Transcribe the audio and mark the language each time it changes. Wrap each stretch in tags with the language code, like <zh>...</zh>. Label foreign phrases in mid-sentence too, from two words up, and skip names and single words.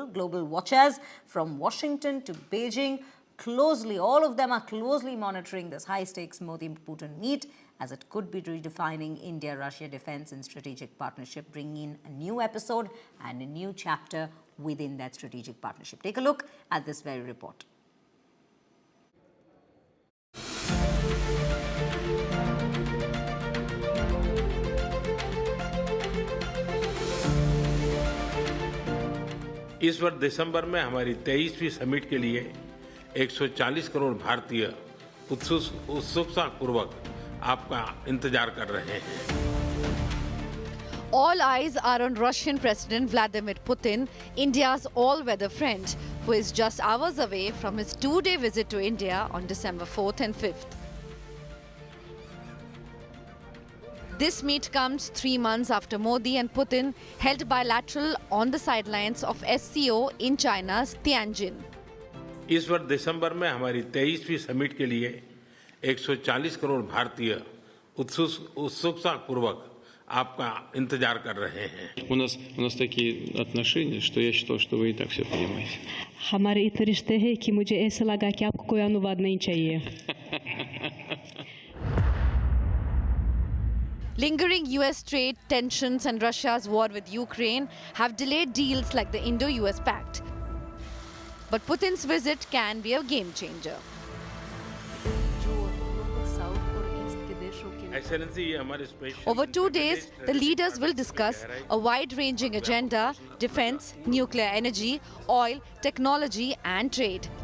<en>Global watchers from Washington to Beijing all of them are closely monitoring this high-stakes Modi-Putin meet, as it could be redefining India-Russia defense and strategic partnership, bringing in a new episode and a new chapter within that strategic partnership. Take a look at this very report.</en> <hi>इस वर्ष दिसंबर में हमारी 23वीं समिट के लिए 140 करोड़ भारतीय उत्सुकतापूर्वक आपका इंतजार कर रहे हैं.</hi> <en>All eyes are on Russian President Vladimir Putin, India's all-weather friend, who is just hours away from his two-day visit to India on December 4th and 5th. This meet comes 3 months after Modi and Putin held bilateral on the sidelines of SCO in China's Tianjin.</en> <hi>इस वर्ष दिसंबर में हमारी 23वीं समिट के लिए 140 करोड़ भारतीय उत्सुकतापूर्वक आपका इंतजार कर रहे हैं.</hi> <ru>У нас такие отношения, что я считал, что вы и так все понимаете.</ru> <hi>हमारे इतने रिश्ते हैं कि मुझे ऐसा लगा कि आपको कोई अनुवाद नहीं चाहिए.</hi> <en>Lingering US trade tensions and Russia's war with Ukraine have delayed deals like the Indo-US Pact. But Putin's visit can be a game changer. Over 2 days, the leaders will discuss a wide-ranging agenda: defense, nuclear energy, oil, technology and trade.</en>